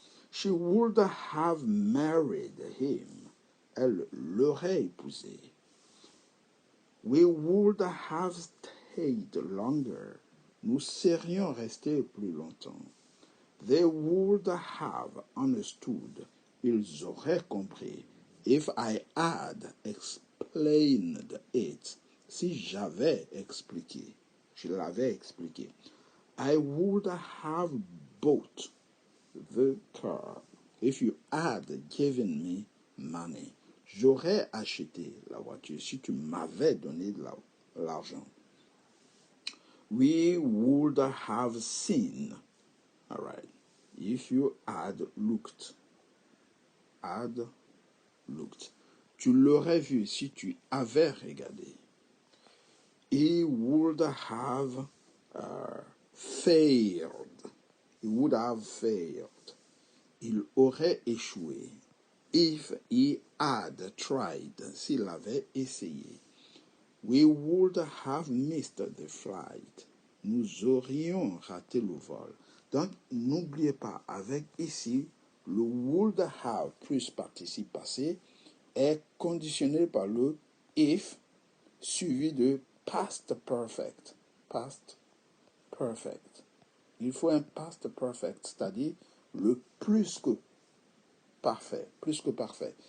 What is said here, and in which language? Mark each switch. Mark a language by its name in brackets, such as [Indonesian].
[English] She would have married him. [French] Elle l'aurait épousé. [English] We would have stayed longer. [French] Nous serions restés plus longtemps. [English] They would have understood. [French] Ils auraient compris. [English] If I had explained it. [French] Si j'avais expliqué. Je l'avais expliqué. [English] I would have bought the car if you had given me money. [French] J'aurais acheté la voiture si tu m'avais donné de l'argent. [English] We would have seen. All right. If you had looked. Had looked. [French] Tu l'aurais vu si tu avais regardé. [English] He would have failed. He would have failed. [French] Il aurait échoué. [English] If he had tried, [French] s'il avait essayé. [English] We would have missed the flight. [French] Nous aurions raté le vol. Donc, n'oubliez pas, avec ici, le would have plus participe passé est conditionné par le if suivi de past perfect. Past perfect. Il faut un past perfect, c'est-à-dire le plus que parfait, plus que parfait.